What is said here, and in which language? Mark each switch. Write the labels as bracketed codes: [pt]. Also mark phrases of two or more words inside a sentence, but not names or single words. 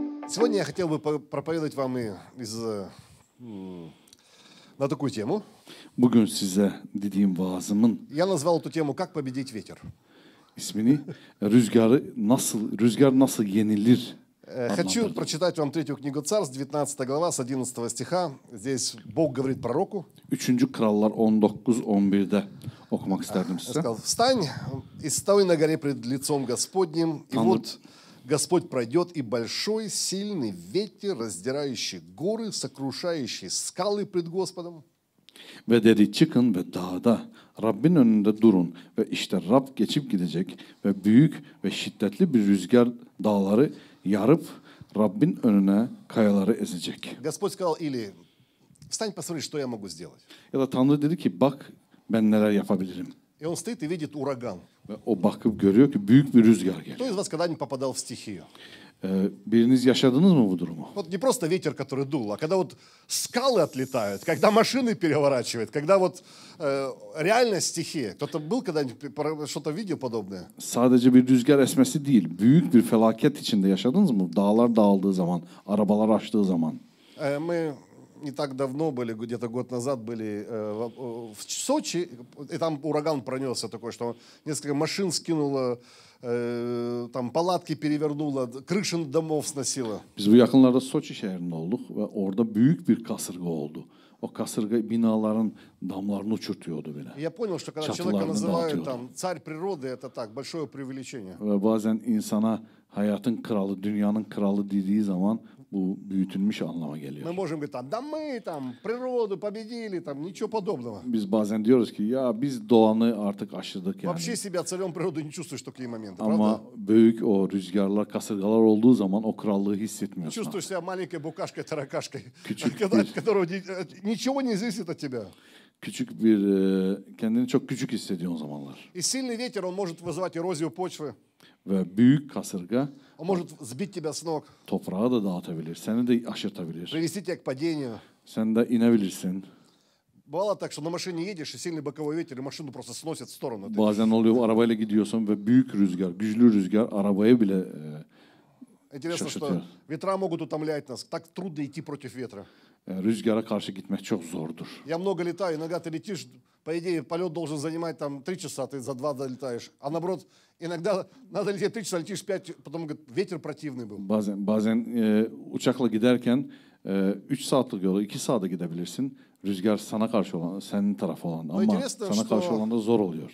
[ru] Сегодня я хотел бы проповедовать вам на такую tему. [tr] Bugün size dediğim vaazımın [ru] Я назвал эту тему «Как победить ветер». [tr] ismini rüzgar nasıl yenilir [ru] Хочу [tr] adlandırdım. [ru] прочитать вам третью книгу Царств, 19 глава, с 11 стиха. Здесь Бог говорит пророку. [tr] 3. Krallar 19-11'de okumak isterdim [ru] Я [tr] size. [ru] сказал: «Встань и стой на горе пред лицом Господним, и вот Господь пройдет, и большой, сильный ветер, раздирающий горы, сокрушающий скалы пред Господом». [tr] Ve dedi çıkın ve dağda Rabbin önünde durun ve işte Rab geçip gidecek ve büyük ve şiddetli bir rüzgar dağları yarıp Rabbin önüne kayaları ezecek. [ru] Господь сказал Илии: «Встань, посмотри, что я могу сделать». [tr] Ya da Tanrı dedi ki bak ben neler yapabilirim. [ru] И он стоит и видит ураган. [tr] Ve o bakıp görüyor ki büyük bir rüzgar [ru] Кто [tr] geliyor. [ru] из вас когда-нибудь попадал в стихию? [tr] Biriniz yaşadınız mı bu durumu? [ru] Вот не просто ветер, который дул, а когда вот скалы отлетают, когда машины переворачивают, когда вот реальная стихия. Кто-то был когда-нибудь, что-то видел подобное? [tr] Sadece bir rüzgar esmesi değil, büyük bir felaket içinde yaşadınız mı? Dağlar dağıldığı zaman, arabalar açtığı zaman. [ru] Мы не так давно были, где-то год назад были в Сочи, и там ураган пронесся такой, что несколько машин скинуло, там палатки перевернуло, крыши домов сносило. [tr] Biz bu yakınlarda Soçi şehrinde olduk ve orada büyük bir kasırga oldu. O kasırga binaların damlarını uçurtuyordu bile. [ru] Я понял, что когда человека называют там царь природы, это так, большое преувеличение. [tr] Ve bazen insana hayatın kralı, dünyanın kralı dediği zaman bu büyütülmüş anlama geliyor. [ru] Мы можем говорить там, да мы там природу победили, там ничего подобного. [tr] Biz bazen diyoruz ki ya biz doğanı artık aşırdık yani. [ru] Вообще себя царем природы не чувствуешь в такие моменты, правда? [tr] Ama büyük o rüzgarlar, kasırgalar olduğu zaman o krallığı hissetmiyorsun. [ru] Чувствуешь себя маленькой букашкой, таракашкой, [tr] Küçük [ru] от которого ничего не зависит от тебя. [tr] Küçük bir, kendini çok küçük hissediyorsun o zamanlar. [ru] И сильный ветер, он может вызывать эрозию почвы, [tr] Ve büyük kasırga [ru] он может сбить тебя с ног, [tr] toprağı da dağıtabilir, seni de aşırtabilir. [ru] привести тебя к падению. [tr] Sen de inebilirsin. [ru] Бывало так, что на машине едешь, и сильный боковой ветер, и машину просто сносит в сторону. [tr] Bazen oluyor arabayla gidiyorsun ve büyük rüzgar, güçlü rüzgar arabayı bile [ru] Интересно, [tr] şaşırtıyor. [ru] что ветра могут утомлять нас. Так трудно идти против ветра. [tr] Rüzgara karşı gitmek çok zordur. [ru] Я много летаю, иногда ты летишь, по идее, полет должен занимать там 3 часа, ты за 2 долетаешь. А наоборот, иногда надо лететь 3 часа, летишь 5, потом говорит, ветер противный был. [tr] Bazen uçakla giderken 3 saatlik yolu 2 saate gidebilirsin. Rüzgar sana karşı olan, senin tarafı olan ama sana karşı olan da zor oluyor.